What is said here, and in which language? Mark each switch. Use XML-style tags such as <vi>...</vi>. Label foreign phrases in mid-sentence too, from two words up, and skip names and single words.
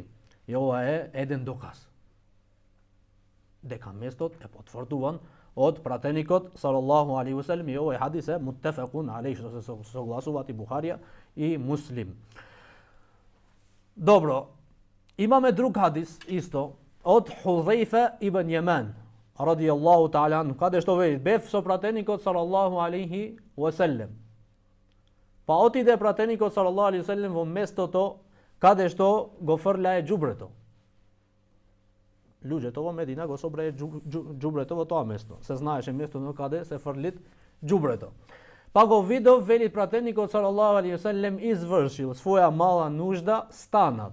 <mk>И ова е еден доказ дека местот е потврдуван од пратеникот</mk> <ar>صلى الله عليه وسلم</ar> <mk>и овој хадис е</mk> <ar>متفق عليه,</ar> <mk>што се согласуваат и Бухарија и Муслим. Добро, имаме друг хадис исто од Хузаифа ибн Јеман</mk> <ar>رضي الله تعالى عنه,</ar> <mk>каде што вели: бев со пратеникот</mk> <ar>صلى الله عليه وسلم.</ar> <mk>Па отиде пратеникот</mk> <ar>صلى الله عليه وسلم</ar> <mk>во местото каде што го фрлаe џубрето. Луѓето во Медина го собрае џубрето во тоа место. Се знаеше местото каде се фрлит џубрето. Па го видов, вели пратеникот</mk> <ar>صلى الله عليه وسلم</ar> <mk>извршил своја мала нужда, станат.</mk>